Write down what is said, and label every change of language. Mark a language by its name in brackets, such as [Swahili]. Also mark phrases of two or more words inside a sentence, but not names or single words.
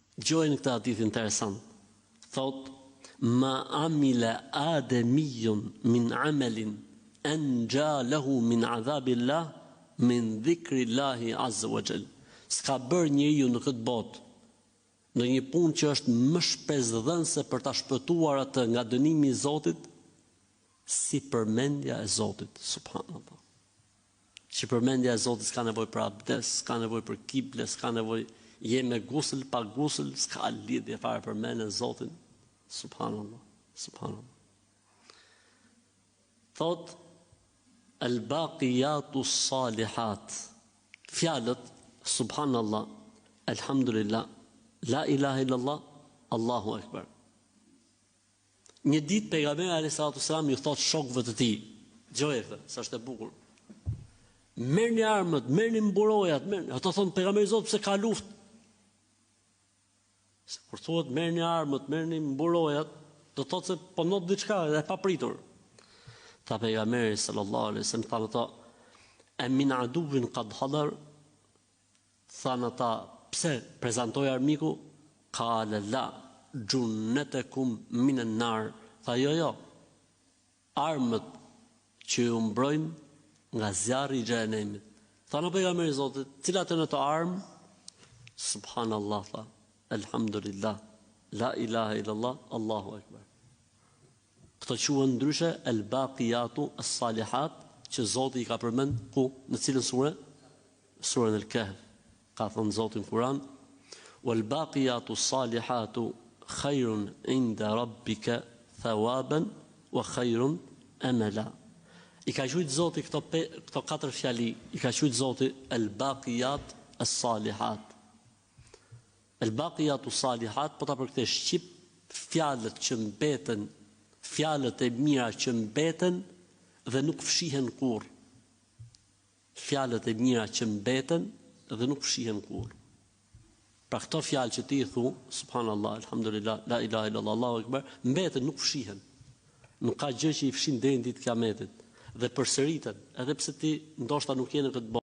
[Albanian] Gjojnë këtë hadith interesant. Thot, [Arabic] ما عمل آدمي من عمل أنجى له من عذاب الله من ذكر الله عز وجل. [Albanian] S'ka bërë njeriu në këtë botë në një punë që është më shpesdhënëse për ta shpëtuar atë nga dënimi i Zotit, si përmendja e Zotit, subhanallahu. Që përmendja e Zotit s'ka nevojë për abdes, s'ka nevojë për kible, s'ka nevojë je me gusl, pa gusl, s'ka lidhje fare përmendën e Zotit. [Arabic] سبحان الله، سبحان الله. Thot الباقيات الصالحات. Fjalët سبحان الله، الحمد لله، لا إله إلا الله، الله أكبر. [Albanian] Një ditë pejgamberi [Arabic] عليه الصلاة والسلام [Albanian] ju thot shokëve të tij, dëgjoj këtë, sa është e bukur. Merrni armët, merrni mburojat, merrni. Ato thon pejgamberi Zot pse ka luftë. Kur thuhet merrni armët, merrni mburojat, do thotë se po not diçka e papritur. Tha pejgamberi [Arabic] صلى الله عليه وسلم, [Albanian] thanë ata, [Arabic] "أمن عدو قد حضر?" [Albanian] Thanë ata, pse prezantoi armiku? [Arabic] قال لا، جنتكم من النار. [Albanian] Tha jo, armët që ju mbrojnë nga zjarri i xhenemit. Thanë pejgamberi Zotit, cilat janë ato armë? Subhanallah, tha, [Arabic] الحمد لله، لا إله إلا الله، الله أكبر. [Albanian] Këto quhen ndryshe [Arabic] الباقيات الصالحات, [Albanian] që Zoti i ka përmend ku, në cilën sure? Surën al-Kahf. Ka thënë Zoti në Kur'an, [Arabic] والباقيات الصالحات خير عند ربك ثوابا وخير أملا. [Albanian] I ka thujt Zoti këto katër fjali, i ka thujt Zoti [Arabic] الباقيات الصالحات. الباقيات الصالحات, [Albanian] po ta përkthesh shqip, fjalët që mbeten, fjalët e mira që mbeten dhe nuk fshihen kurrë. Fjalët e mira që mbeten dhe nuk fshihen kurrë. Pra këto fjalë që ti i thu, [Arabic] سبحان الله، الحمد لله، لا إله إلا الله، الله أكبر, [Albanian] mbeten, nuk fshihen. Nuk ka gjë që i fshin deri në ditë kiametit dhe përsëriten, edhe pse ti ndoshta nuk je në këtë botë.